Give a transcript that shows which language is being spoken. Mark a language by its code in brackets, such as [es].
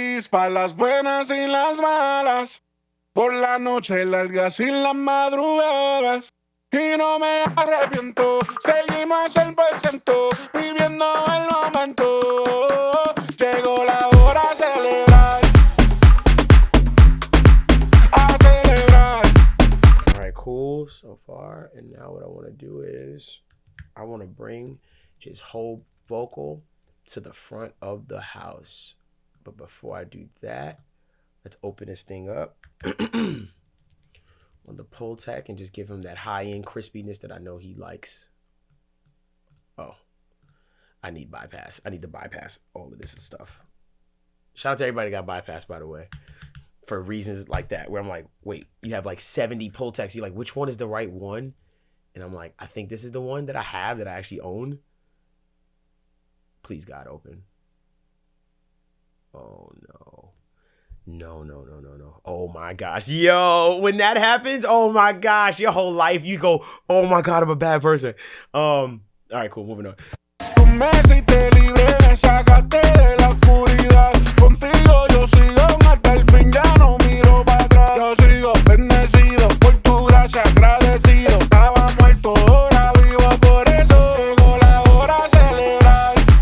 [es] Pa' las buenas y las malas, por la noche largas y las madrugadas. Y no me arrepiento, seguimos 100%, viviendo el momento. Llegó la hora a celebrar, a celebrar. [en] All right, cool so far. And now what I want to do is I want to bring his whole vocal to the front of the house. But before I do that, let's open this thing up on the pull tech and just give him that high-end crispiness that I know he likes. Oh, I need bypass. I need to bypass all of this and stuff. Shout out to everybody that got bypassed, by the way, for reasons like that, where I'm like, wait, you have like 70 pull techs. You're like, which one is the right one? And I'm like, I think this is the one that I have that I actually own. Please, God, open. Oh, no. No. Oh, my gosh. Yo, when that happens, oh, my gosh, your whole life, you go, oh, my God, I'm a bad person. All right, cool, moving on. [es] Tú me hiciste libre, me sacaste de la oscuridad. Contigo yo sigo hasta el fin, ya no miro para atrás. Yo sigo bendecido por tu gracia, agradecido. Estaba muerto, ahora vivo, por eso llegó la hora a celebrar.